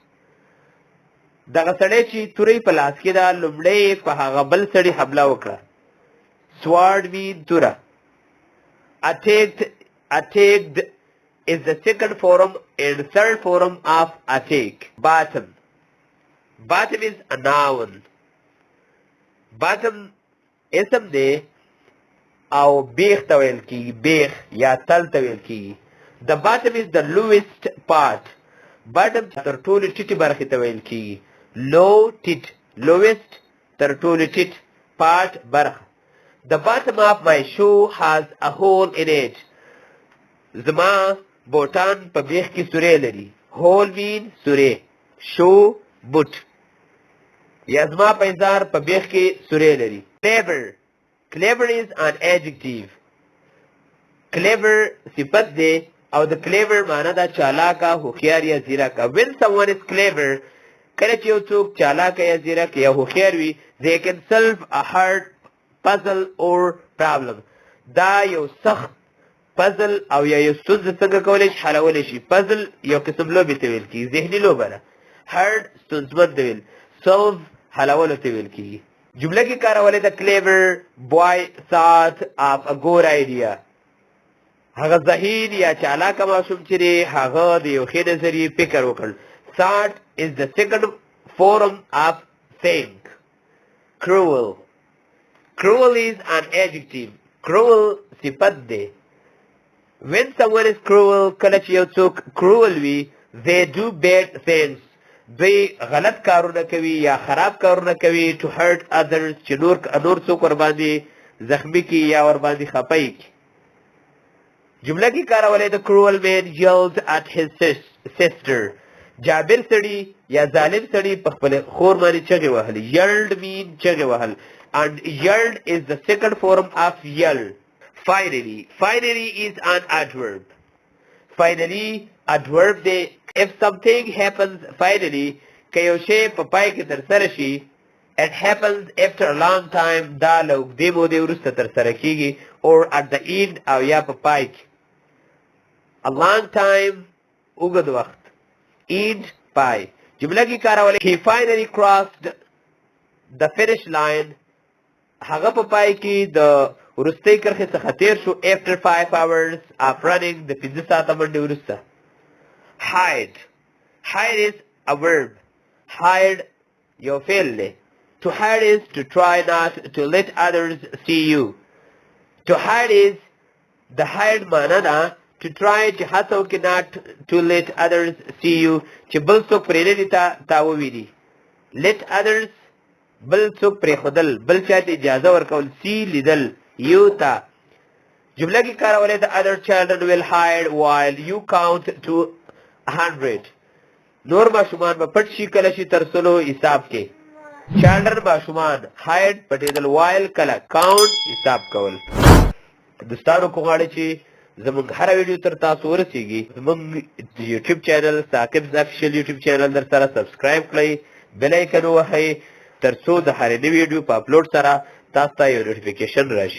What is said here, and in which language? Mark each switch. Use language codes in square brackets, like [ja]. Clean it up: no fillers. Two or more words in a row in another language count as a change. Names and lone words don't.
[ps] دغه سړی چې تورې په لاس کې ده لومړی په هغه بل سړي حمله وکړه. [en] sword mean توره. attacked is the second form and third form of attack. Bottom. Bottom is a noun. [ps] Bottom اسم دی او بیخ ته ویل کیږي. بیخ یا تل ته ویل کیږي. [en] The bottom is the lowest part. [ps] Bottom تر ټولو ټیټې برخې ته ویل کیږي. low ټیټ. lowest تر ټولو ټیټ. part برخه. [en] The bottom of my shoe has a hole in it. [ps] زما بوټان په بیخ کې سورې لري. [en] hole mean سورې. shoe boot. [ps] یا زما پیزار په بیخ کې سورې لري. [en] clever. clever is an adjective. [ps] clever صفت دی او د clever معنی ده چالاکه, هوښیار یا ځیرکه. when someone is clever کله چې یو څوک چالاکه یا ځیرک یا هوښیار وي they can solve a hard puzzle or problem. دا یو سخت puzzle او یا یو ستونزه څنګه کولی شي حلولی شي. puzzle یو قسم لوبې ته ویل کېږي. ذهني لوبه ده. hard ستونزمن ته ویل. solve حلولو ته ویل کېږي. جمله کې کارولې ده [en] clever boy thought of a good idea. [ps] هغه ذهین یا چالاکه ماشوم چې دی هغه د یو ښې نظریې فکر وکړ. [en] thought is the second form of think. cruel. Cruel is an adjective. Cruel [ps] صفت دی. [en] When someone is cruel [ps] کله چې یو څوک cruel وي [en] they do bad things. [ps] دوی غلط کارونه کوي یا خراب کارونه کوي [en] to hurt others [ps] چې نور څوک ورباندې زخمی کی یا ورباندې خپه کی. جمله کې کارولې [en] the cruel man yelled at his sister. [ps] جابر سړي یا ظالم سړي په خپل خور باندې چغې وهلې. [en] yelled mean [ps] چغې وهل [en] and yelled is the second form of yell. Finally. Finally is an adverb. Finally adverb دی. If something happens finally [ps] که یو شی په پای کې ترسره شي [en] it happens after a long time [ps] دا له اوږدې مودې وروسته ترسره کیږي [en] or at the end [ps] او یا په پای کې. [en] a long time [ps] اوږد وخت [en] end پای. [ps] جمله کې کارول [en] he finally crossed the finish line [ps] هغه په پای کې د وروستۍ کرښې څخه تیر شو [en] after 5 hours of running [ps] د 5 ساعته منډې وروسته. [en] hide is a verb. [ps] hide یو فعل دی. [en] to hide is to try not to let others see you. to hide is the hide [ps] معنا ده [en] to try [ps] چې هڅه وکړي [en] not to let others see you [ps] چې بل څوک پرې نه دي تا وویني. [en] let others [ps] بل څوک پرېښودل بل چا ته اجازه ورکول see لیدل you ته. جمله کې کارولې [en] the other children will hide while you count to 100. [ps] نور ماشومان به پټ شي کله چې تر سلو حساب کې. children ماشومان hide پټېدل while کله count حساب کول. دوستانو کو غواړي چې زمونږ هره ویډیو تر تاسو ورسیږي زمونږ یوټیوب چینل ثاقب افیشل یوټیوب چینل در سره سبسکرایب کړئ بیل آیکن ووهئ تر څو د هرې نوې ویډیو په اپلوډ سره تاسو ته یو نوټیفیکیشن راشي.